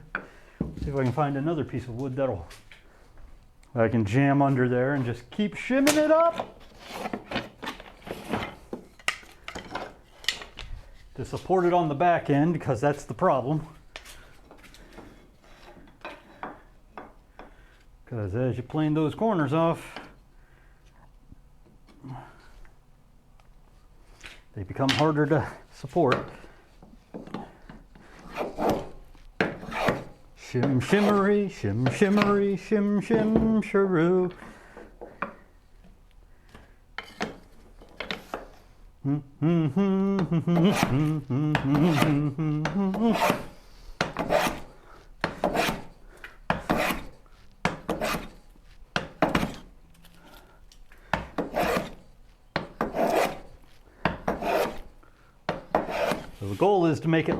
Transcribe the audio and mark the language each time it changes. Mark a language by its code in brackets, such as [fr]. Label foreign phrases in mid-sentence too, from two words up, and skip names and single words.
[en] See if I can find another piece of wood that I can jam under there and just keep shimming it up to support it on the back end, because that's the problem. Because as you plane those corners off, they become harder to support. Shim shimmery, shim shimmery, shim shim sharoo. So the goal is to make it